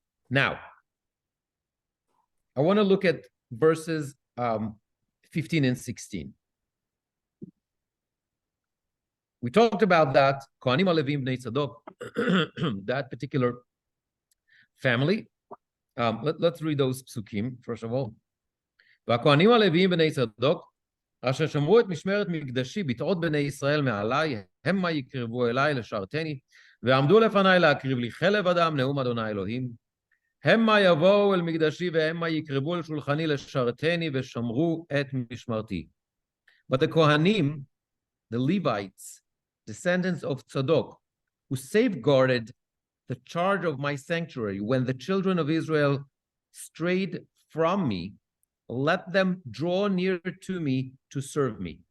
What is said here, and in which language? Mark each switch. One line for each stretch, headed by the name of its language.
English: Now, I want to look at verses 15 and 16. We talked about that, Kohanim Alevim Bnei Tzadok, that particular family. Let's read those psukim, first of all.
Hebrew: והכהנים הלוויים בני צדוק, אשר שמרו את משמרת מקדשי בתעות בני ישראל מעלי, המה יקרבו אליי לשרתני, ועמדו לפניי להקריב לי חלב אדם, נאום אדוני אלוהים. המה יבואו אל מקדשי, והמה יקרבו אל שולחני לשרתני, ושמרו את משמרתי.
English: But the Kohanim, the Levites, descendants of Tzadok, who safeguarded the charge of my sanctuary when the children of Israel strayed from me, let them draw near to me to serve me.